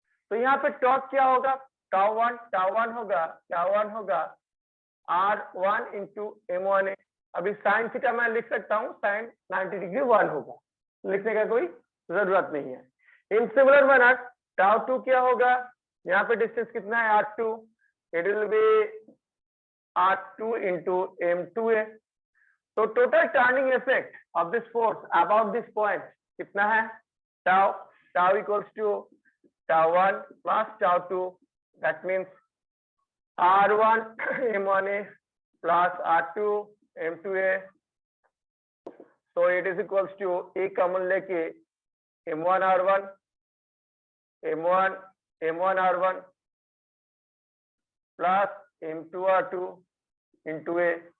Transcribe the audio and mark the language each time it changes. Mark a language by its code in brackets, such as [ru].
[hi] तो यहाँ पे टॉर्क क्या होगा? टाउ1 होगा r1 इंटू m1a। अभी साइन थीटा मैं लिख सकता हूँ, साइन 90 डिग्री 1 होगा, लिखने का कोई जरूरत नहीं है। [en] in similar manner [hi] टाउ2 क्या होगा? यहाँ पे डिस्टेंस कितना है? [en] r2, it will be r2 into m2a। [hi] तो [en] total turning effect of this force about this point [hi] कितना है? [en] Tau equals to tau one plus tau two. That means r1 m1a plus r2 m2a। so it is equals to a [hi] common लेके [en] m1 r1 r1 plus m2 r2 into a।